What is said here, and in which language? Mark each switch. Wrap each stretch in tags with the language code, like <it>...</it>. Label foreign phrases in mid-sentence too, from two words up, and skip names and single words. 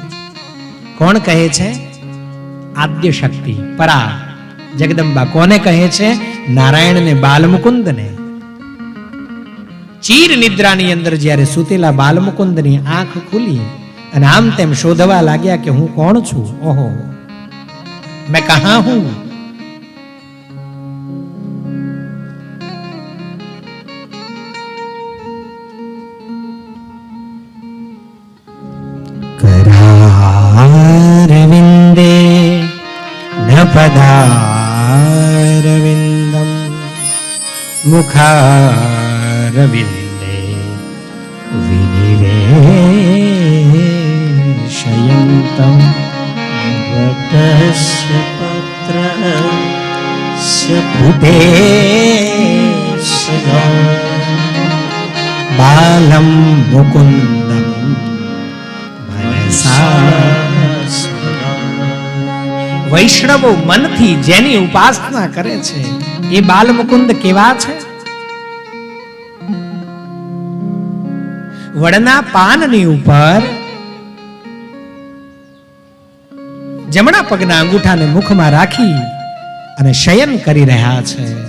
<gu>કોણ કહે છે? આદ્ય શક્તિ પરા જગદંબા. કોને કહે છે? નારાયણને, બાલમુકુંદને. ચીર નિદ્રાની અંદર જ્યારે સુતેલા બાલમુકુંદની આંખ ખુલી અને આમ તેમ શોધવા લાગ્યા કે હું કોણ છું.</gu> <hi>ओहो, मैं कहाँ हूँ.</hi> <sa>करारविन्दे न पदारविन्दं मुखारविन्दे विनिवेशयन्तं वटस्य पत्रस्य पुटेशया बालं मुकुन्दं</sa> <gu>વૈષ્ણવો મનથી જેની ઉપાસના કરે છે એ બાલમુકુંદ કેવા છે? વડના પાનની ઉપર જમણા પગના અંગૂઠાને મુખમાં રાખી અને શયન કરી રહ્યા છે.</gu>